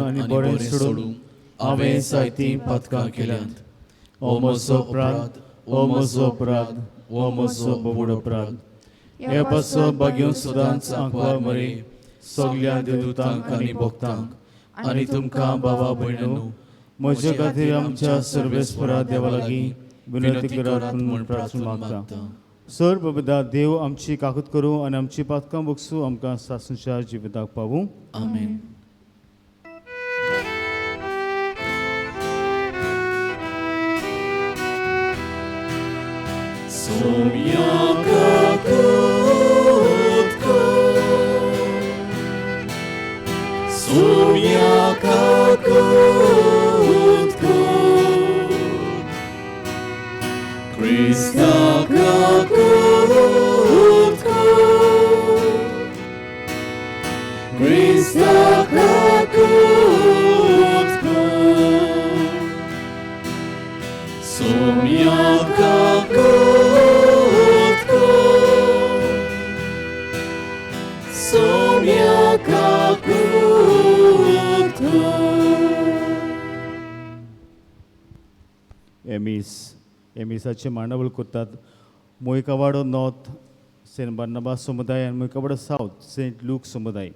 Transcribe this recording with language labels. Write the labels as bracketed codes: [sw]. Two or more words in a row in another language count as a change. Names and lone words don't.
[kok] आनी बरें सोडून हांवें जायतीं पातकां केल्यांत ओ म्हजो अपराध ओ म्हजो अपराध ओ म्हजो बोबड अपराध हे पासो बागेवन सुदांच आंकवार मरे सगल्या देवदूतांक आनी भक्तांक आनी तुमकां भावा भयणो म्हजे खातीर आमच्या सर्वेस्परा देवा लागीं विनंती करात म्हूण प्रार्थना मागता. सर्वपिता देव आमची काकूत करूं आनी आमची पातकां बगसूं आमकां सासूच्या जिविताक पावूं. आमेन. Soumia kakutko, Soumia kakutko, Krista kakutko, Krista kakutko, Soumia kakutko. एमिसाचे मांडावळ करतात. मोयकावाडो नॉर्थ सेंट बार्नबास समुदाय आनी मोयकावाडो सावथ सेंट लूक समुदाय.